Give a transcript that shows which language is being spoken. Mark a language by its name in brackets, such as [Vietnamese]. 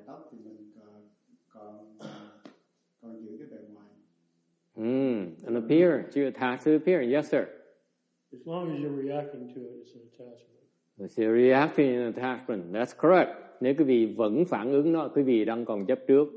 [Vietnamese] Tóc thì mình còn giữ cái bề ngoài. [English] An appearance. You attach to the appearance. Yes, sir. As long as you're reacting to it, it's an attachment. It's a reacting an attachment. That's correct. [Vietnamese] Nếu quý vị vẫn phản ứng nó, quý vị đang còn chấp trước.